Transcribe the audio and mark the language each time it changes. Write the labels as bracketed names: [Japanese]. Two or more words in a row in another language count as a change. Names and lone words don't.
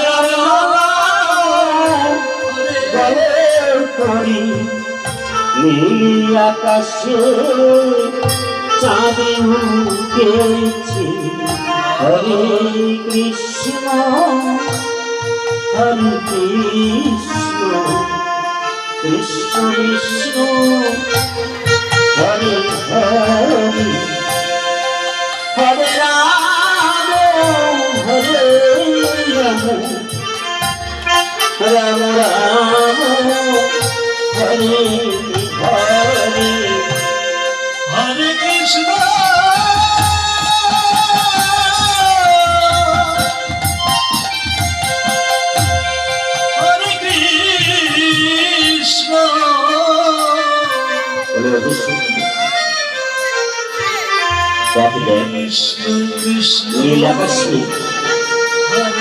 [Bangla] করি নীল আকাশে চাঁদে উঠেছে [Sanskrit] হরে কৃষ্ণ হরে কৃষ্ণ কৃষ্ণ কৃষ্ণ হরে হরে হরে রাম হরে রাম রাম রাম হরে হরে हरे कृष्ण, हरे कृष्ण, [Bangla] বলে অবশ্যই দেখবেন [Sanskrit] कृष्ण कृष्ण, [Bangla] নীল আকাশে [Sanskrit] हरे हरे.